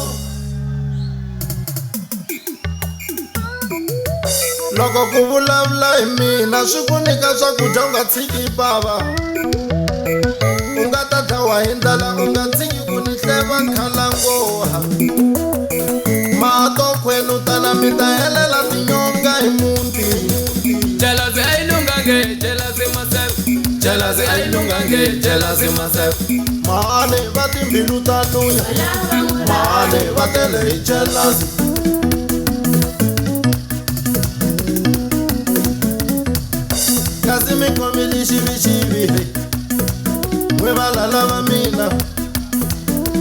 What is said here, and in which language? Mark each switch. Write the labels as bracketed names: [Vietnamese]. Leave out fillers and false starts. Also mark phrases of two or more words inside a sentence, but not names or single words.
[Tsonga] loko ku vulavula hi mina swi ku nyika swakudya u nga tshiki bava u nga ta dlawa hi ndlala u nga tshiki ku ni hleva khalangoha mato kwenu tala mi ta helela tinyonga hi muti [English] Jealousy myself. Jealousy myself. [Tsonga] Mane va timbilu ta lunya mane va tele hi jealousy kasi mi khomile xivixivi we valala va mina mi